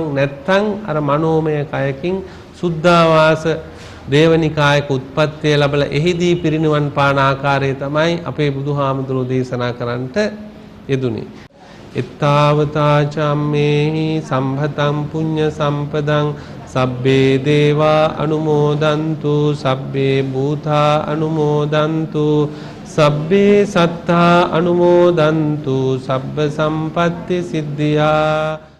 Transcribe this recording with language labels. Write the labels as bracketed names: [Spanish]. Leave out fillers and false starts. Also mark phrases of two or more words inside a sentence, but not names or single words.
[Sinhala] නැත්නම් අර මනෝමය කයකින් සුද්ධාවාස දේවනිකායක උත්පත්තිය ලැබලා එහිදී පිරිනිවන් පාන ආකාරය තමයි අපේ බුදුහාමුදුරෝ දේශනා කරන්නට යෙදුනේ. [Pali] එත්තාවතා චම්මේහි සම්භතං පුඤ්ඤ සම්පදං සබ්බේ දේවා අනුමෝදන්තු සබ්බේ භූතා අනුමෝදන්තු සබ්බේ සත්තා අනුමෝදන්තු සබ්බ සම්පත්ති සිද්ධියා